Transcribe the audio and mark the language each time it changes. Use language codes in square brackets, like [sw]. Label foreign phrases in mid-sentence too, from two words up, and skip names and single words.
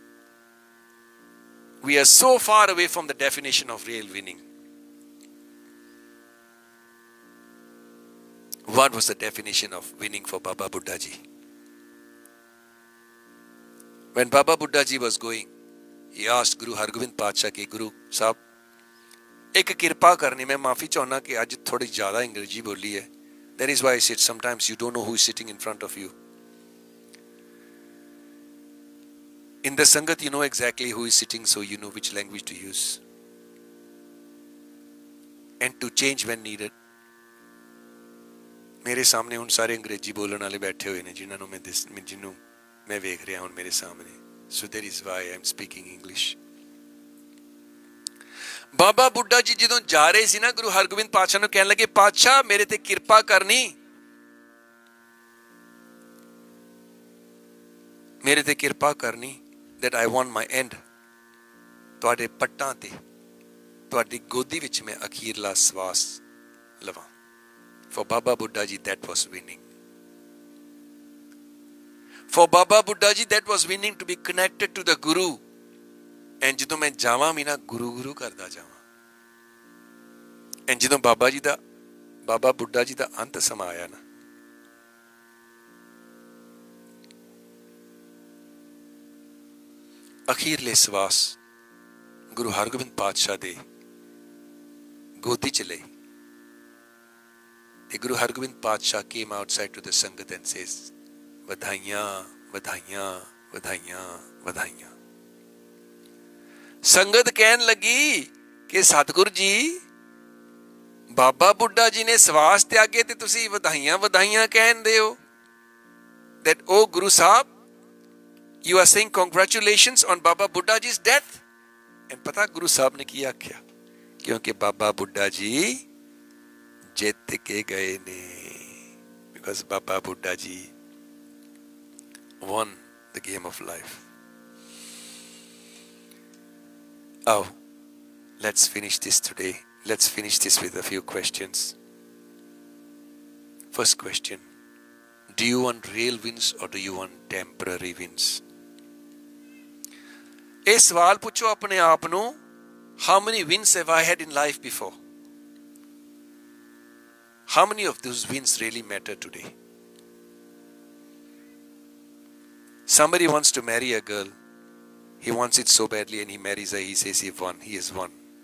[en] We are so far away from the definition of real winning. What was the definition of winning for Baba Buddha Ji? When Baba Buddha Ji was going, he asked Guru Hargobind [pa] ਪਾਚਾ ਕਿ ਗੁਰੂ ਸਾਹਿਬ, ਇੱਕ ਕਿਰਪਾ ਕਰਨੀ, ਮੈਂ ਮਾਫ਼ੀ ਚਾਹੁੰਨਾ ਕਿ ਅੱਜ ਥੋੜ੍ਹੀ ਜ਼ਿਆਦਾ ਅੰਗਰੇਜ਼ੀ ਬੋਲੀ ਹੈ. [en] That is why I said sometimes you don't know who is sitting in front of you. In the Sangat, you know exactly who is sitting, so you know which language to use. And to change when needed. [hi] मेरे सामने उन सारे अंग्रेजी बोलने वाले बैठे हुए हैं जिन्होंने मैं देख रहा हूं मेरे सामने. [en] So that is why I am speaking English. [pa] बाबा बुड्ढा जी ਜਦੋਂ ਜਾ ਰਹੇ ਸੀ ਨਾ ਗੁਰੂ ਹਰਗੋਬਿੰਦ ਪਾਤਸ਼ਾਹ ਨੂੰ ਕਹਿਣ ਲੱਗੇ ਪਾਤਸ਼ਾਹ ਮੇਰੇ ਤੇ ਕਿਰਪਾ ਕਰਨੀ ਮੇਰੇ ਤੇ ਕਿਰਪਾ ਕਰਨੀ [en] that I want my end [pa] ਤੁਹਾਡੇ ਪੱਟਾਂ ਤੇ ਤੁਹਾਡੀ ਗੋਦੀ ਵਿੱਚ ਮੈਂ ਅਖੀਰਲਾ ਸਵਾਸ ਲਵਾਂ. [en] For Baba Buddha Ji that was winning. For Baba Buddha Ji that was winning to be connected to the Guru. [pa] And ਜਦੋਂ ਮੈਂ ਜਾਵਾਂ ਵੀ ਨਾ ਗੁਰੂ ਗੁਰੂ ਕਰਦਾ ਜਾਵਾਂ. ਐਂ ਜਦੋਂ ਬਾਬਾ ਬੁੱਢਾ ਜੀ ਦਾ ਅੰਤ ਸਮਾਂ ਆਇਆ ਨਾ, ਅਖੀਰਲੇ ਸਵਾਸ ਗੁਰੂ ਹਰਗੋਬਿੰਦ ਪਾਤਸ਼ਾਹ ਦੇ ਗੋਦੀ ਚ ਲਈ, ਤੇ ਗੁਰੂ ਹਰਗੋਬਿੰਦ ਪਾਤਸ਼ਾਹ [en] came outside to the [pa] ਸੰਗਤ [en] and says, [pa] ਵਧਾਈਆਂ ਵਧਾਈਆਂ ਵਧਾਈਆਂ ਵਧਾਈਆਂ। ਸੰਗਤ ਕਹਿਣ ਲੱਗੀ ਕਿ ਸਤਿਗੁਰੂ ਜੀ, ਬਾਬਾ ਬੁੱਢਾ ਜੀ ਨੇ ਸਵਾਸ ਤਿਆਗੇ ਤੇ ਤੁਸੀਂ ਵਧਾਈਆਂ ਵਧਾਈਆਂ ਕਹਿੰਦੇ ਹੋ। [en] that oh Guru Sahib, you are saying congratulations on Baba Buddha ji's death। [pa] and ਪਤਾ ਗੁਰੂ ਸਾਹਿਬ ਨੇ ਕੀ ਆਖਿਆ? ਕਿਉਂਕਿ ਬਾਬਾ ਬੁੱਢਾ ਜੀ ਜਿੱਤ ਕੇ ਗਏ ਨੇ, [en] because ਬਾਬਾ ਬੁੱਢਾ ਜੀ won the game of life। Oh, let's finish this today. Let's finish this with a few questions. First question, do you want real wins or do you want temporary wins? [pa] ਇਹ ਸਵਾਲ ਪੁੱਛੋ ਆਪਣੇ ਆਪ ਨੂੰ, [en] how many wins have I had in life before? How many of those wins really matter today? Somebody wants to marry a girl. He wants it so badly and he marries her. He says he won. He has won.